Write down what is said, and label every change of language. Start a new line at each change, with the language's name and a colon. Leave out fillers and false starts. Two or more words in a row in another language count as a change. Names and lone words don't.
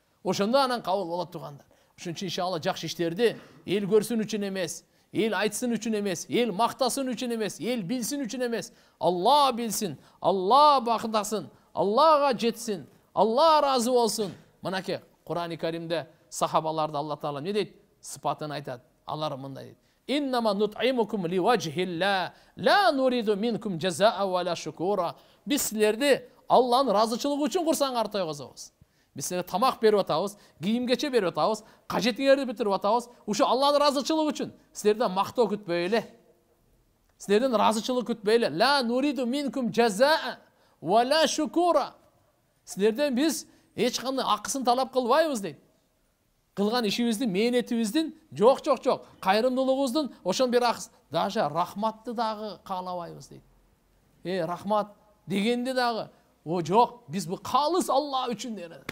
Kyrgyz: Ошондо анан кабыл болот тугандар. Ошон үчүн иншалла жакшы иштерди эл көрсүн үчүн эмес, эл айтсын үчүн эмес, эл мактасын үчүн эмес, эл билсин үчүн эмес. Алла билсин, Алла бактасын, Аллага жетсин, Алла разы болсун. Мынакей Кур'ан-ы Каримде сахабаларды
Arabic: الله تعالى
Kyrgyz: не дейт? Сыпатын айтат. Алар мындай дейт.
Arabic: إنما نطعمكم لوجه الله لا نريد منكم جزاء ولا شكورا.
Kyrgyz: Биз силерди Алланын разычылыгы үчүн курсаңар тойгозобуз. Биз силерге тамак берип атабыз, кийим кече берип атабыз, кажетиңерди бүтүрүп атабыз. Ушу Алланын разычылыгы үчүн. Силерден мактоо күтпөй эле. Силерден разычылык күтпөй эле.
Arabic: لا نريد منكم جزاء ولا شكورا.
Kyrgyz: Силерден биз эч кандай акысын талап кылбайбыз дейт. Кылган ишибиздин, мээнетибиздин жок. Кайрымдуулугубуздун ошон бир акыс, даже рахматты дагы каалабайбыз дейт. Рахмат дегенде дагы о жок, биз бу калыс Алла үчүн дейт.